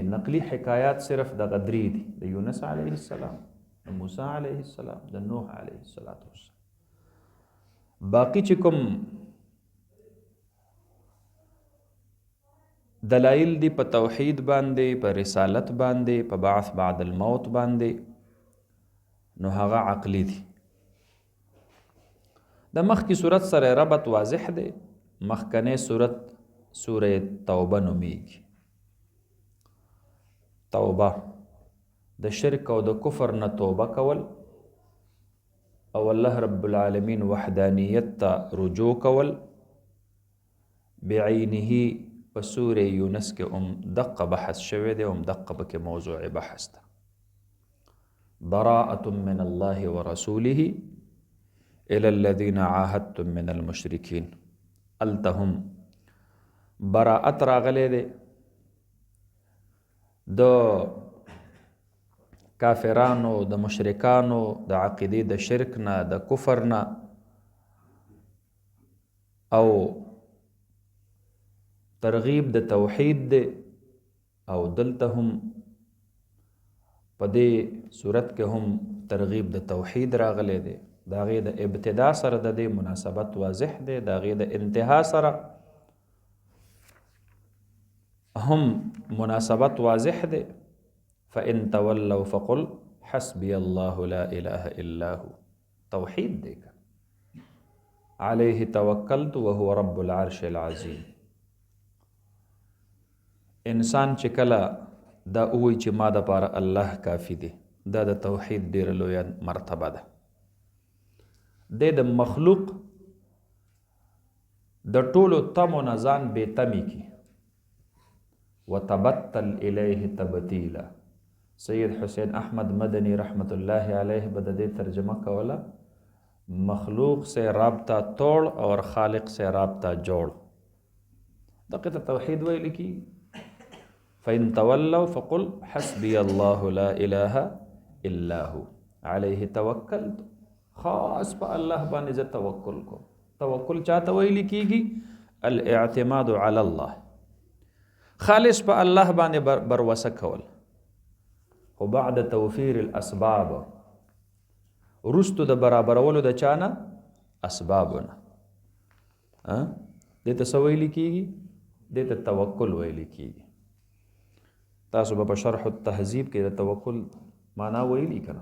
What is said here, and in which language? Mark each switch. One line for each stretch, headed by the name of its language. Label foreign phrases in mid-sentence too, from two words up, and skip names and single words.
Pashto: نقلی حکایات صرف دغه درې دي، د یونس
Arabic: علیه السلام،
Pashto: د موسی
Arabic: علیه السلام،
Pashto: د نوح
Arabic: علیه السلام.
Pashto: باقی چې کوم دلایل دی په توحید باندې، په رسالت باندې، په
Arabic: بعث بعد الموت
Pashto: باندې، نو هغه عقلی دي. د مخکې صورت سره ربط واضح دی. مخکنی صورت سوره توبه نومیږي. توبه د شرک او د کفر نه توبه کول او الله
Arabic: رب العالمین
Pashto: وحدانیت ته رجوع کول. بعینه په سوره یونس کې دقه بحث شوی دی، دقه پکې موضوع بحث ده.
Arabic: براءة من الله ورسوله الى الذين عاهدتم من المشركين.
Pashto: التهم براءت راغلی دی د کافرانو، د مشرکانو، د عقیدې د شرک نه، د کفر نه، او ترغیب د توحید دی. او دلته هم په دې صورت کې هم ترغیب د توحید راغلی دی. د هغې د ابتدا سره د دې مناسبت واضح دی، د هغې د انتها سره هم مناسبت واضح دی.
Arabic: فإن تولوا فقل حسبي الله لا إله إلا هو.
Pashto: توحید دی که
Arabic: علیه توکلت وهو رب العرش العظیم.
Pashto: انسان چې کله دا اوی چې ما دپاره الله کافی دی، دا د توحید ډېره لویه مرتبه ده. دی د مخلوق د ټولو تمو نه ځان بې تمې کی.
Arabic: وتبتل الیه تبتیلا.
Pashto: سید حسین احمد مدنی
Arabic: رحمت الله علیه
Pashto: به د دې ترجمه کوله،
Urdu: مخلوق سے رابطہ توڑ اور خالق سے رابطہ جوڑ.
Pashto: دقیقه ته توحید ویل کی.
Arabic: فإن تولوا فقل حسبي الله لا إله إلا هو عليه توکلت.
Pashto: خاص په الله باندې زه توکل کوم. توکل چاته ویل کیږي؟
Arabic: الاعتماد على الله.
Pashto: خالص په الله باندې بروسه کول. خو
Arabic: بعد توفیر الاسباب،
Pashto: رستو د برابرولو د چانه اسبابونه. دې ته څه ویل کیږي؟ دې ته توکل ویل کیږي. تاسو به په شرح التهذیب کې د توکل معنا ویلي که نه؟